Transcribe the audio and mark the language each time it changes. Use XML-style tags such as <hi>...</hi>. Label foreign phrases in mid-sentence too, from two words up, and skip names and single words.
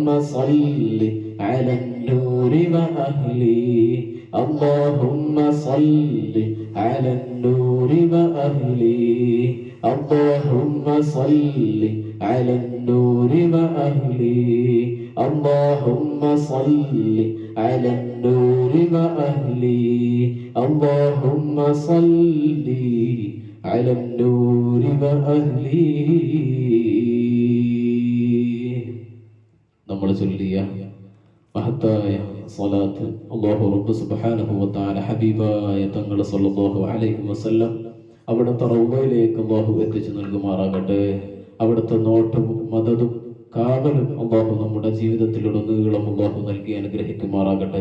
<ar>صل على النور وأهله اللهم صل على النور وأهله اللهم صل على النور وأهله اللهم صل على النور وأهله اللهم صل على النور وأهله.</ar> <ml>നമ്മൾ ചൊല്ലിയ മഹത്തായ സ്വലാത്ത്</ml> <ar>الله رب سبحانه وتعالى</ar> <ml>ഹബീബായ തങ്ങൾ</ml> <ar>صلى الله عليه وسلم</ar> <ml>അവിടുത്തെ റൗളയിലേക്ക് അല്ലാഹു എത്തിച്ചു നൽകുമാറാകട്ടെ. അവിടുത്തെ നോട്ടവും മദതും കാവലും അല്ലാഹു നമ്മുടെ ജീവിതത്തിലുടനീളം അല്ലാഹു നൽകി അനുഗ്രഹിക്കുമാറാകട്ടെ.</ml>